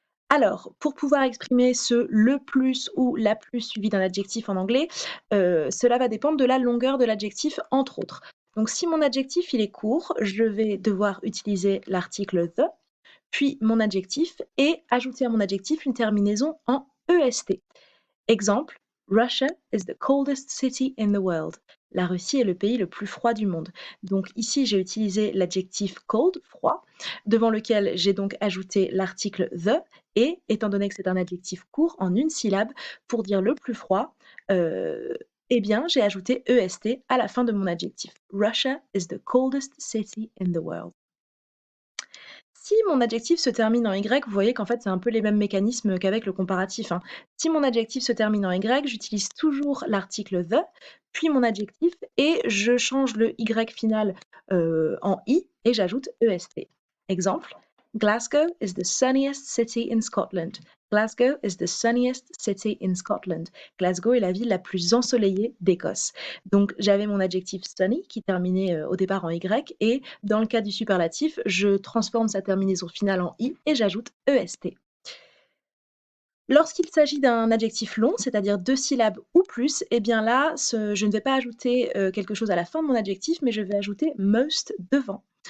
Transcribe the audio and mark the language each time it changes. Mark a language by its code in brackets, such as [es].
[fr] Alors, pour pouvoir exprimer ce le plus ou la plus suivi d'un adjectif en anglais, cela va dépendre de la longueur de l'adjectif, entre autres. Donc si mon adjectif il est court, je vais devoir utiliser l'article the, puis mon adjectif et ajouter à mon adjectif une terminaison en est. [en] Exemple, Russia is the coldest city in the world. [fr] La Russie est le pays le plus froid du monde. Donc ici, j'ai utilisé l'adjectif cold, froid, devant lequel j'ai donc ajouté l'article the, et étant donné que c'est un adjectif court en une syllabe, pour dire le plus froid, eh bien, j'ai ajouté est à la fin de mon adjectif. [en] Russia is the coldest city in the world. [fr] Si mon adjectif se termine en Y, vous voyez qu'en fait, c'est un peu les mêmes mécanismes qu'avec le comparatif, hein. Si mon adjectif se termine en Y, j'utilise toujours l'article the, puis mon adjectif, et je change le Y final en I et j'ajoute EST. [en] Exemple, Glasgow is the sunniest city in Scotland. Glasgow is the sunniest city in Scotland. [fr] Glasgow est la ville la plus ensoleillée d'Écosse. Donc j'avais mon adjectif sunny qui terminait au départ en Y et dans le cas du superlatif, je transforme sa terminaison finale en I et j'ajoute EST. Lorsqu'il s'agit d'un adjectif long, c'est-à-dire 2 syllabes ou plus, eh bien là, je ne vais pas ajouter quelque chose à la fin de mon adjectif, mais je vais ajouter most devant.